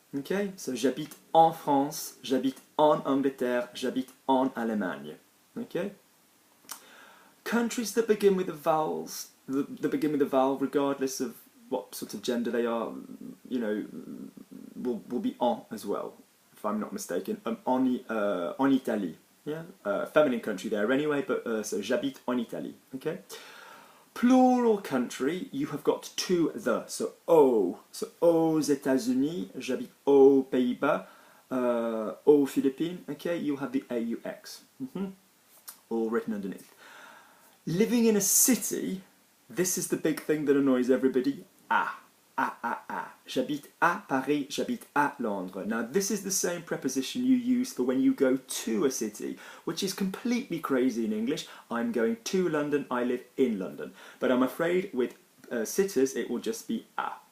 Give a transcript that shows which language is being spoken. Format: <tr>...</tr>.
<fr>Okay, so j'habite en France, j'habite en Angleterre, j'habite en Allemagne.</fr> <en>Okay. Countries that begin with the vowels, that begin with the vowel, regardless of what sort of gender they are, you know, will be en as well, if I'm not mistaken.</en> <fr>En Italie.</fr> <en>Yeah, feminine country there anyway, but so</en> <fr>j'habite en Italie,</fr> <en>okay? Plural country, you have got to the, so au.</en> <fr>So aux États-Unis, j'habite aux Pays-Bas, aux Philippines, okay?</fr> <en>You have the AUX, all written underneath. Living in a city, this is the big thing that annoys everybody, à.</en> <fr>J'habite à Paris, j'habite à Londres.</fr> <en>Now this is the same preposition you use for when you go to a city, which is completely crazy in English. I'm going to London, I live in London. But I'm afraid with cities it will just be à.</en>